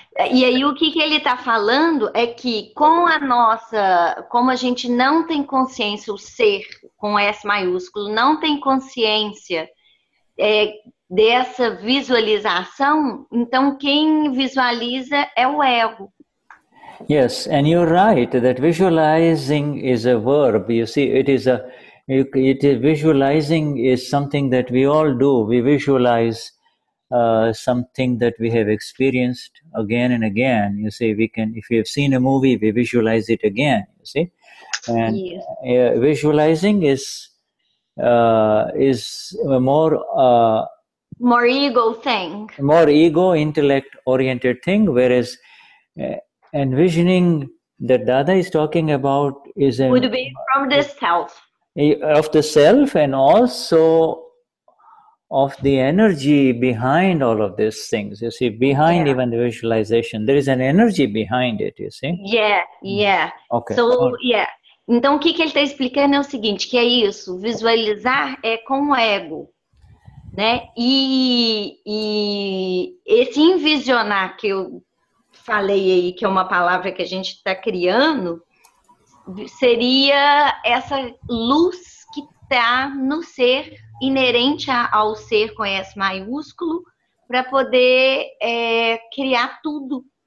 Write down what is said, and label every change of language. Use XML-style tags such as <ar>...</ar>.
<pt>E aí o que ele está falando é que como a gente não tem consciência, o ser com S maiúsculo, não tem consciência dessa visualização, então quem visualiza é o ego.</pt> <en>Yes, and you're right that visualizing is a verb. You see, visualizing is something that we all do. We visualize something that we have experienced again and again. You see, if we have seen a movie, we visualize it again. You see, and visualizing is a more ego thing, more ego intellect oriented thing, whereas envisioning that Dada is talking about would be from the self, of the self, and also of the energy behind all of these things. You see, behind even the visualization, there is an energy behind it, you see. Yeah. Okay. So,</en> <pt>Então, o que ele está explicando é o seguinte, que é isso, visualizar é com o ego, né? E esse envisionar que eu falei aí, que é uma palavra que a gente está criando, seria essa luz que está no ser, inerente ao ser com S maiúsculo, para poder criar tudo.</pt>